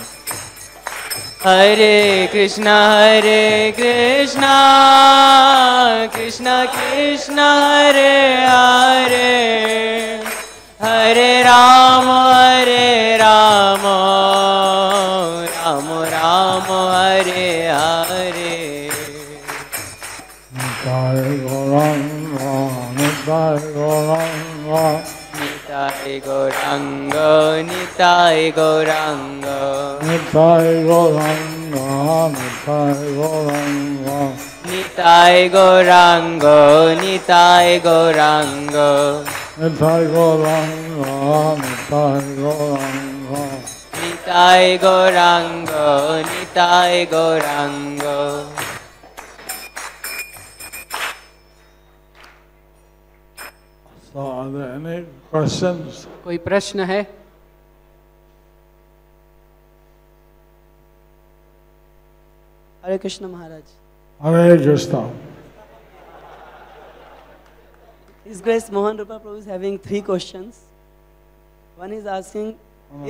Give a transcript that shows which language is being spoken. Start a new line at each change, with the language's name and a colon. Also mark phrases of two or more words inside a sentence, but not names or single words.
Sanskrit: Hare Krishna, Krishna Krishna, Hare Hare, Hare Rama, Rama Rama, Hare Hare. Nitai Gauranga, Nitai Gauranga, Nitai Gauranga, Nitai Gauranga, Nitai Gauranga, Nitai Gauranga, Nitai Gauranga, Nitai Gauranga, Nitai Gauranga, Nitai Gauranga. Nitai Gauranga, Nitai Gauranga.
English: So are there any questions?
Hindi: कोई प्रश्न है?
English: Hare Krishna Maharaj. Hare Krishna. His Grace Mohan Rupa Prabhu is having 3 questions. One is asking, is